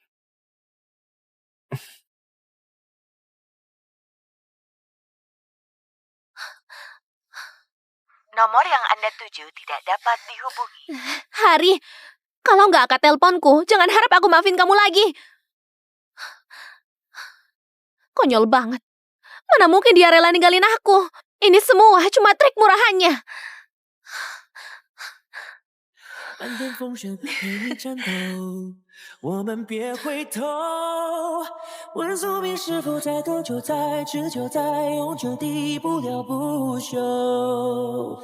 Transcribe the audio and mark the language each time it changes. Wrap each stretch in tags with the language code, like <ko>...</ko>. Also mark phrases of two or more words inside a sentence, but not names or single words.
<id>Nomor yang Anda tuju tidak dapat dihubungi. Hari, kalau nggak angkat teleponku, jangan harap aku maafin kamu lagi. Konyol banget. Mana mungkin dia rela ninggalin aku. Ini semua cuma trik murahannya.</id> <zh>漫天风声陪你颤抖，我们别回头。问宿命是否在多久，在持久，在永久地不了不朽。</zh>